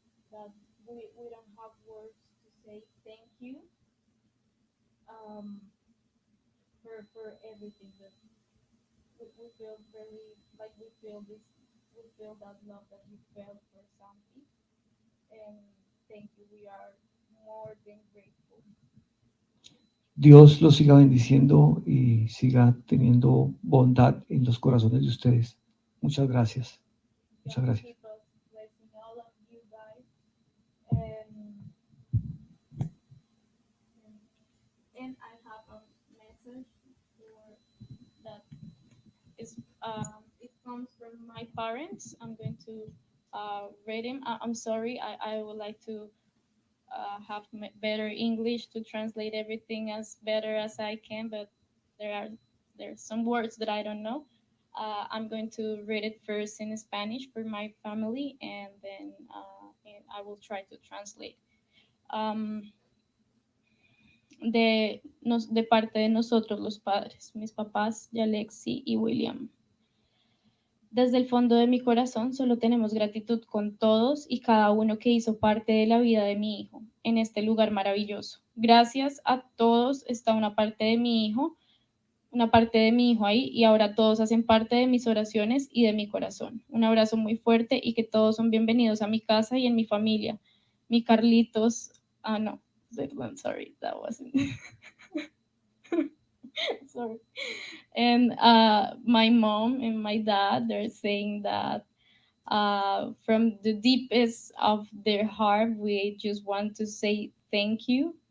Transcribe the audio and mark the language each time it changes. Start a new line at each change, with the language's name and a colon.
English: That we don't have words to say thank you for everything. That we feel very like we feel that love that you felt for Santi, and thank you. We are more than grateful.
Spanish: Dios los siga bendiciendo y siga teniendo bondad en los corazones de ustedes. Muchas gracias. Muchas gracias.
English: Keep us blessing all of you guys, and I have a message for that is it comes from my parents. I'm going to read him. I'm sorry. I would like to have better English to translate everything as better as I can, but there's some words that I don't know. I'm going to read it first in Spanish for my family, and then and I will try to translate.
Spanish: Um, de parte de nosotros los padres, mis papás, Yalexi y William. Desde el fondo de mi corazón solo tenemos gratitud con todos y cada uno que hizo parte de la vida de mi hijo en este lugar maravilloso. Gracias a todos está una parte de mi hijo ahí y ahora todos hacen parte de mis oraciones y de mi corazón. Un abrazo muy fuerte y que todos son bienvenidos a mi casa y en mi familia. Mi Carlitos, no,
English: I'm sorry, that wasn't. Sorry. And my mom and my dad, they're saying that from the deepest of their heart, we just want to say thank you.